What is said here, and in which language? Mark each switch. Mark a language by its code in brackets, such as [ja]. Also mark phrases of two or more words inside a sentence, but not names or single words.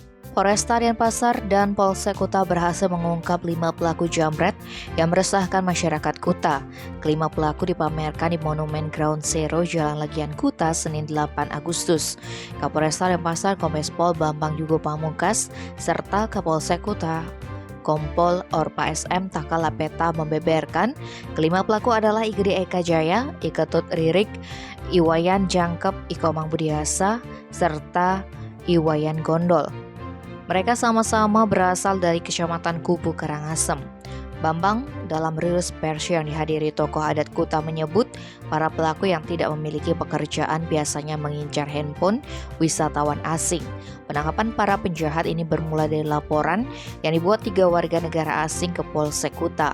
[id] Polresta Denpasar dan Polsek Kuta berhasil mengungkap 5 pelaku jambret yang meresahkan masyarakat Kuta. Kelima pelaku dipamerkan di Monumen Ground Zero Jalan Legian Kuta Senin 8 Agustus. Kapolresta Denpasar Kombes Pol Bambang Yugo Pamungkas serta Kapolsek Kuta Kompol Orpa SM Takalapeta membeberkan kelima pelaku adalah Igede Eka Jaya, Iketut Ririk, Iwayan Jangkep, Ikomang Budiasa, serta Iwayan Gondol. Mereka sama-sama berasal dari Kecamatan Kubu Karangasem. Bambang dalam rilis pers yang dihadiri tokoh adat Kuta menyebut para pelaku yang tidak memiliki pekerjaan biasanya mengincar handphone wisatawan asing. Penangkapan para penjahat ini bermula dari laporan yang dibuat 3 warga negara asing ke Polsek Kuta.